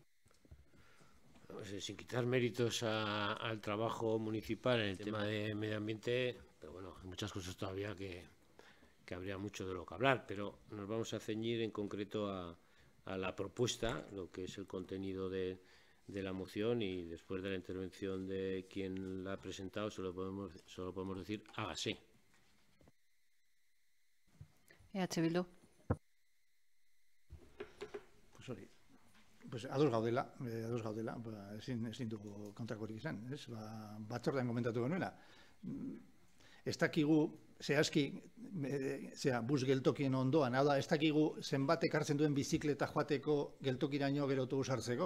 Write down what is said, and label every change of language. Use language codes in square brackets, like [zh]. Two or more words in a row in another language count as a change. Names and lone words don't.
[es] Sin quitar méritos al trabajo municipal en el tema de medio ambiente, pero bueno, hay muchas cosas todavía que habría mucho de lo que hablar, pero nos vamos a ceñir en concreto a la propuesta, lo que es el contenido de la moción, y después de la intervención de quien la ha presentado solo podemos decir hágase. EH Bildu. [eu] Pues hori, pues ados gaudela, ezin dugu kontrakorik izan, ez? Batzordean komentatu genuela. Ez dakigu, zehazki, bus geltokien ondoan, hau da, ez dakigu zenbat ekartzen duen bizikleta joateko geltokiraino gero autobus hartzeko.